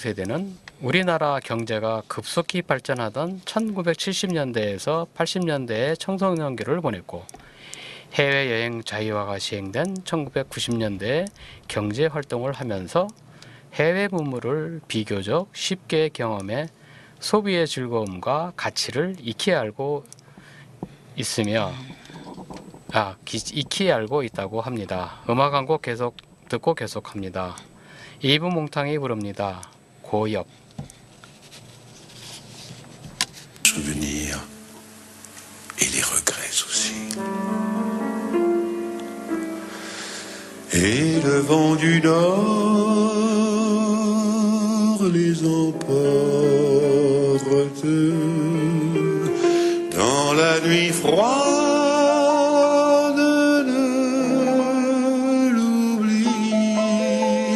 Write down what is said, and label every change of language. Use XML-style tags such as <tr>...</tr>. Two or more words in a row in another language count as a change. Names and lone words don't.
<ko>세대는 우리나라 경제가 급속히 발전하던 1970년대에서 80년대에 청소년기를 보냈고 해외여행 자유화가 시행된 1990년대에 경제활동을 하면서 해외 문물을 비교적 쉽게 경험해 소비의 즐거움과 가치를 익히 알고 있다고 합니다. 음악 한 곡 계속 듣고 계속합니다. 이브 몽탕이 부릅니다. 고엽.</ko> <fr>Souvenirs et les regrets aussi. Et le vent du nord les emporte dans la nuit froide de l'oubli.</fr>